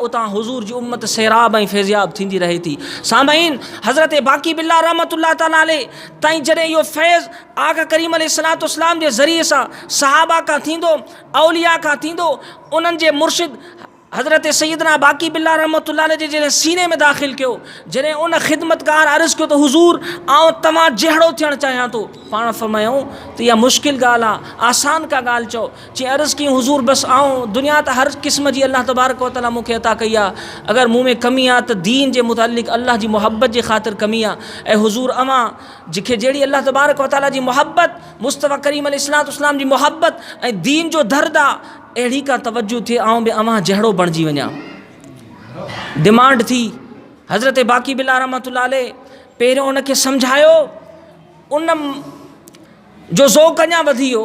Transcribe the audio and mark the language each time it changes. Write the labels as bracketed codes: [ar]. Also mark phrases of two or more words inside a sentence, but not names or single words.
[sd] उतां हुज़ूर जी उम्मत सैराब ऐं फैज़याब थींदी रहे थी। सामईन, हज़रत बाक़ी बिल्ला [ar] رحمة الله تعالى عليه [sd] ताईं जॾहिं इहो फैज़ आका करीम अलैहिस्सलाम जे ज़रिए सां सहाबा खां थींदो, औलिया खां थींदो, उन्हनि जे मुर्शिद हज़रत सैयदना बाक़ी बिल्ला [ar] رحمة الله عليه [sd] जे जॾहिं सीने में दाख़िल कयो, जॾहिं उन ख़िदमतकार अर्ज़ु कयो त हुज़ूर आउं तव्हां जहिड़ो थियणु चाहियां थो, पाण फरमायूं त इहा मुश्किल ॻाल्हि आहे, आसान का ॻाल्हि चओ। जीअं अर्ज़ु कयूं हुज़ूर बसि आउं दुनिया त हर क़िस्म जी [ar] الله تبارك وتعالى [sd] मूंखे अता कई आहे, अगरि मूं में कमी आहे त दीन जे मुतालिक़ अल्लाह जी मुहब्बत जे ख़ातिर कमी आहे। ऐं हुज़ूर अवां जंहिंखे जहिड़ी [ar] الله تبارك وتعالى [sd] जी मुहब्बत, मुस्तफ़ा करीम अलैहिस्सलाम जी मुहब्बत ऐं दीन जो दर्द आहे, अहिड़ी का तवज्जो थिए आउं बि अवां जहिड़ो बणिजी वञा। डिमांड थी। हज़रत बाक़ी बिल्ला [ar] رحمة الله عليه [sd] पहिरियों उनखे सम्झायो, उन जो ज़ौक़ अञा वधी वियो।